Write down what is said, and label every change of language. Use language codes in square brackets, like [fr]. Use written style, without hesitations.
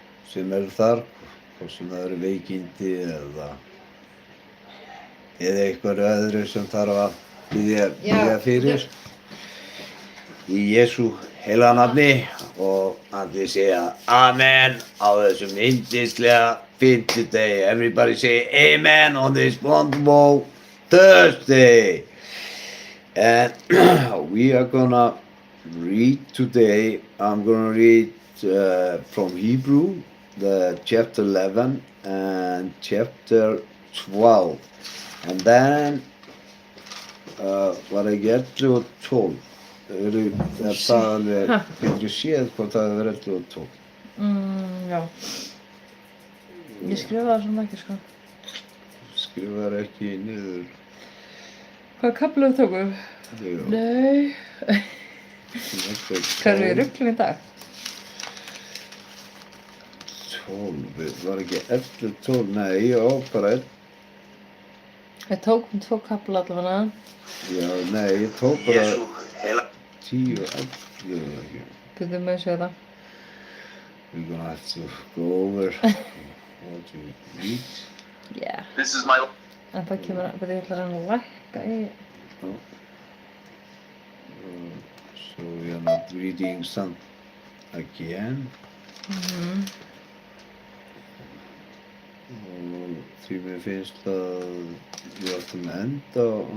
[is] sem eru þar, hvort sem það eru veikindi eða eitthvað öðru sem þarf að biðja fyrir í Jesú heilaga nafni og allir segja Amen á þessum yndislega fimmtudegi. [en] Everybody say Amen on this wonderful Thursday. And we are gonna read today, I'm gonna read from Hebrew, the chapter 11 and chapter 12. And then [is] var ég 11 og 12. Það alveg, getur þú séð hvort það hefur 11 og 12? Já. Ég skrifaði það svona ekki, sko. Skrifaðir ekki niður. Hvaða kafla við tókum? Jú. Nei. Hvað er við ruglum í dag? 12, var ekki 11, 12, nei, já, bara 1. Við tókum 2 kafla allavega. Já, nei, ég tók bara 10 og 11, ekki. Byrjum með að sjá það. [en] We're gonna have to go over what we read. Yeah. This is my [is] En það kemur að, ég ætla að lækka í. [en] So we are not reading some again. [is] Og því mér finnst að við ættum að enda á